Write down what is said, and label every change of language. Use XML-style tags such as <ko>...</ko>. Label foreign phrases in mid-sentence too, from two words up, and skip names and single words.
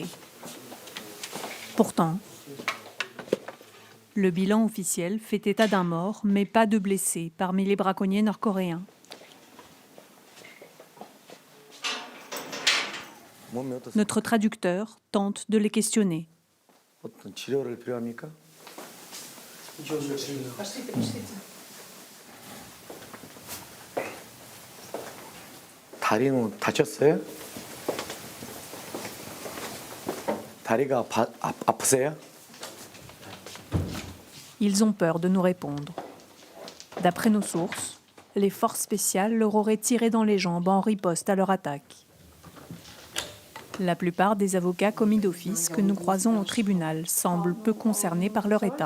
<fr>Pourtant, le bilan officiel fait état d'un mort, mais pas de blessés parmi les braconniers nord-coréens. Notre traducteur tente de les questionner.</fr> <ko>다리는 다쳤어요? 다리가 아프세요?</ko> <fr>Ils ont peur de nous répondre. D'après nos sources, les forces spéciales leur auraient tiré dans les jambes en riposte à leur attaque. La plupart des avocats commis d'office que nous croisons au tribunal semblent peu concernés par leur état.</fr>